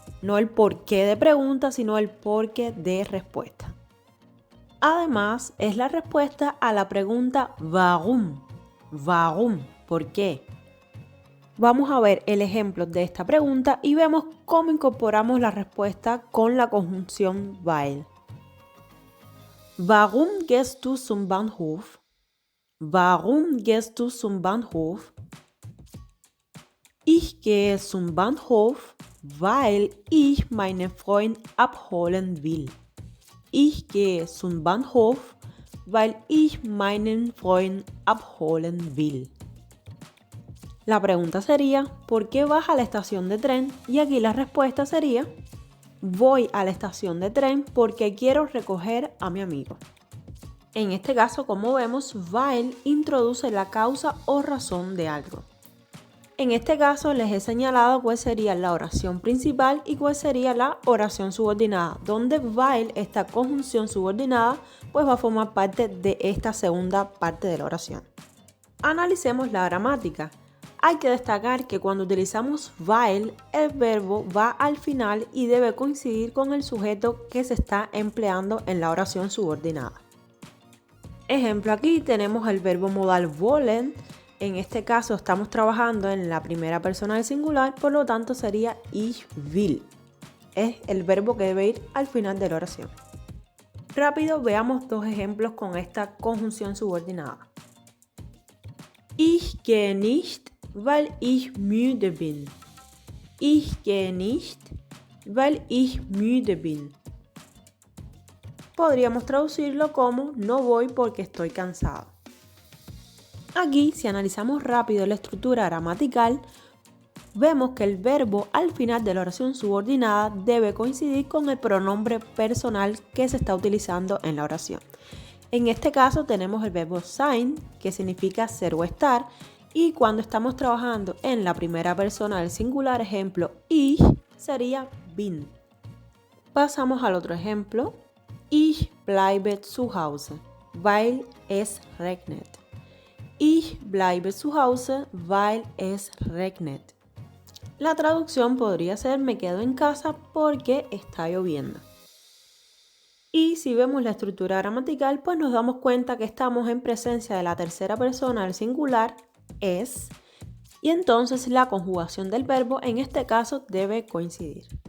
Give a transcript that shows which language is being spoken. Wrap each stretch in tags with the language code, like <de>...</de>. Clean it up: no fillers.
<es>No el porqué de pregunta, sino el porqué de respuesta. Además, es la respuesta a la pregunta warum. Warum, ¿por qué? Vamos a ver el ejemplo de esta pregunta y vemos cómo incorporamos la respuesta con la conjunción weil.</es> <de>Warum gehst du zum Bahnhof? Warum gehst du zum Bahnhof? Ich gehe zum Bahnhof, weil ich meinen Freund abholen will. Ich gehe zum Bahnhof, weil ich meinen Freund abholen will.</de> <es>La pregunta sería, ¿por qué vas a la estación de tren? Y aquí la respuesta sería, voy a la estación de tren porque quiero recoger a mi amigo. En este caso, como vemos, weil introduce la causa o razón de algo. En este caso les he señalado cuál sería la oración principal y cuál sería la oración subordinada, donde weil, esta conjunción subordinada, pues va a formar parte de esta segunda parte de la oración. Analicemos la gramática. Hay que destacar que cuando utilizamos weil, el verbo va al final y debe coincidir con el sujeto que se está empleando en la oración subordinada. Ejemplo, aquí tenemos el verbo modal wollen. En este caso estamos trabajando en la primera persona del singular, por lo tanto sería</es> <de>ich will.</de> <es>Es el verbo que debe ir al final de la oración. Rápido, veamos dos ejemplos con esta conjunción subordinada.</es> <de>Ich gehe nicht, weil ich müde bin. Ich gehe nicht, weil ich müde bin.</de> <es>Podríamos traducirlo como no voy porque estoy cansado. Aquí, si analizamos rápido la estructura gramatical, vemos que el verbo al final de la oración subordinada debe coincidir con el pronombre personal que se está utilizando en la oración. En este caso tenemos el verbo sein, que significa ser o estar, y cuando estamos trabajando en la primera persona del singular, ejemplo, ich, sería bin. Pasamos al otro ejemplo.</es> <de>Ich bleibe zu Hause, weil es regnet. Ich bleibe zu Hause, weil es regnet.</de> <es>La traducción podría ser me quedo en casa porque está lloviendo. Y si vemos la estructura gramatical, pues nos damos cuenta que estamos en presencia de la tercera persona del singular, es, y entonces la conjugación del verbo en este caso debe coincidir.</es>